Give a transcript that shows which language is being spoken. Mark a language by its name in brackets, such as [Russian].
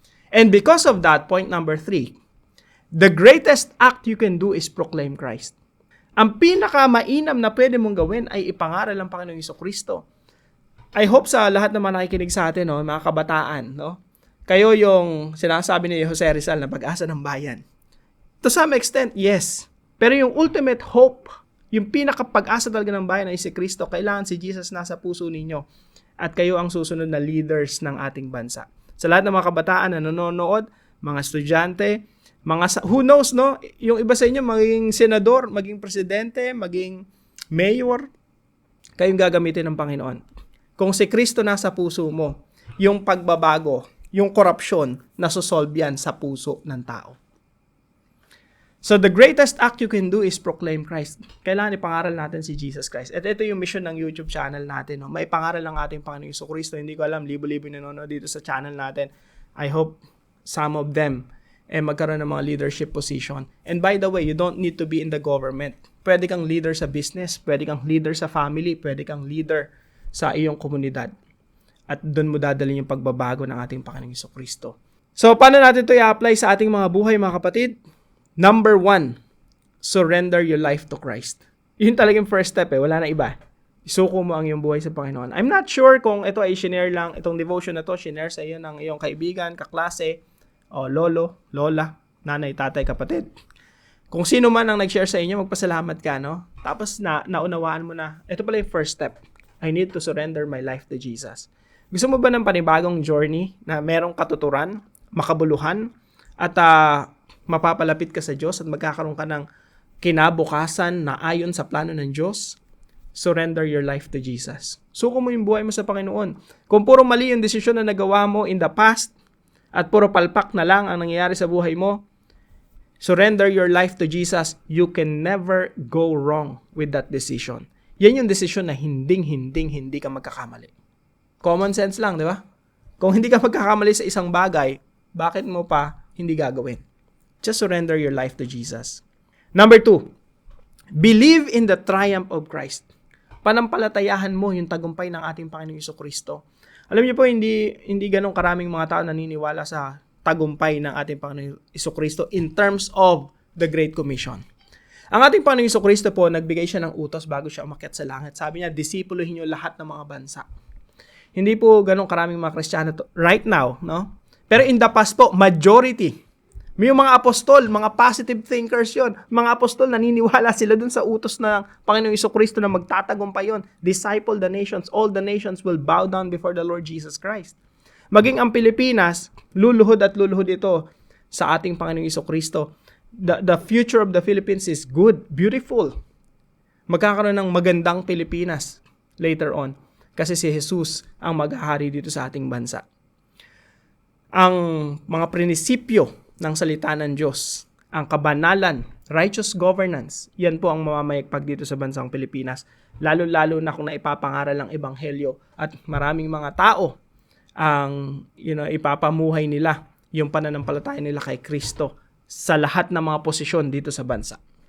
[English] And because of that, point number 3, the greatest act you can do is proclaim Christ. [Filipino] Ang pinakamainam na pwede mong gawin ay ipangaral ang Panginoong Jesucristo. [English] I hope [Filipino] sa lahat ng mga nakikinig sa atin, no, mga kabataan, no, kayo yung sinasabi ni Jose Rizal na pag-asa ng bayan. [English] To some extent, yes. [Filipino] Pero yung ultimate hope, yung pinakapag-asa talaga ng bayan ay si Kristo. Kailangan si Jesus nasa puso ninyo. At kayo ang susunod na leaders ng ating bansa. Sa lahat ng mga kabataan na nanonood, mga estudyante, [English] who knows, [Filipino] no? Yung iba sa inyo, maging senador, maging presidente, maging mayor, kayong gagamitin ng Panginoon. Kung si Kristo nasa puso mo, yung pagbabago, yung korupsyon, nasosolve yan sa puso ng tao. [English] So the greatest act you can do is proclaim Christ. [Filipino] Kailangan ipangaral natin si Jesus Christ. At ito yung mission ng YouTube channel natin. No? May pangaral ng ating Panginoong Jesucristo. Hindi ko alam, libo-libo nanonood dito sa channel natin. [English] I hope some of them [Filipino] magkaroon ng mga leadership position. [English] And by the way, you don't need to be in the government. [Filipino] Pwede kang leader sa business, pwede kang leader sa family, pwede kang leader sa iyong komunidad. At doon mo dadalhin yung pagbabago ng ating Panginoong Jesucristo. So, paano natin ito i-apply sa ating mga buhay, mga kapatid? Number 1, [English] surrender your life to Christ. [Filipino] Yun talagang first step wala na iba. Isuko mo ang iyong buhay sa Panginoon. [English] I'm not sure [Filipino] kung ito ay shinare lang, itong devotion na to, shinare sa iyo ng iyong kaibigan, kaklase, o lolo, lola, nanay, tatay, kapatid. Kung sino man ang nag-share sa inyo, magpasalamat ka, no? Tapos naunawaan mo na, ito pala yung first step. [English] I need to surrender my life to Jesus. [Filipino] Gusto mo ba ng panibagong journey na merong katuturan, makabuluhan, at mapapalapit ka sa Diyos at magkakaroon ka ng kinabukasan na ayon sa plano ng Diyos? [English] Surrender your life to Jesus. [Filipino] Suko mo yung buhay mo sa Panginoon. Kung puro mali yung desisyon na nagawa mo [English] in the past, [Filipino] at puro palpak na lang ang nangyayari sa buhay mo, [English] surrender your life to Jesus. You can never go wrong with that decision. [Filipino] Yan yung desisyon na hindi ka magkakamali. Common sense lang, di ba? Kung hindi ka magkakamali sa isang bagay, bakit mo pa hindi gagawin? [English] Just surrender your life to Jesus. Number 2, believe in the triumph of Christ. [Filipino] Panampalatayahan mo yung tagumpay ng ating Panginoong Jesucristo. Alam niyo po, hindi ganun karaming mga tao naniniwala sa tagumpay ng ating Panginoong Jesucristo [English] in terms of the Great Commission. [Filipino] Ang ating Panginoong Jesucristo po, nagbigay siya ng utos bago siya umakyat sa langit. Sabi niya, disipuluhin niyo lahat ng mga bansa. Hindi po ganun karaming mga Kristiyano [English] right now, [Filipino] no? Pero [English] in the past [Filipino] po, majority. May mga apostol, mga positive thinkers yon. Mga apostol, naniniwala sila dun sa utos ng Panginoong Jesucristo na magtatagumpay yon. [English] Disciple the nations, all the nations will bow down before the Lord Jesus Christ. [Filipino] Maging ang Pilipinas, luluhod at luluhod ito sa ating Panginoong Jesucristo. [English] The future of the Philippines is good, beautiful. [Filipino] Magkakaroon ng magandang Pilipinas later on. Kasi si Jesus ang maghahari dito sa ating bansa. Ang mga prinsipyo ng salita ng Diyos, ang kabanalan, righteous governance, yan po ang mamamayagpag dito sa bansang Pilipinas. Lalo-lalo na kung naipapangaral ang ebanghelyo at maraming mga tao ang ipapamuhay nila yung pananampalataya nila kay Kristo sa lahat ng mga posisyon dito sa bansa.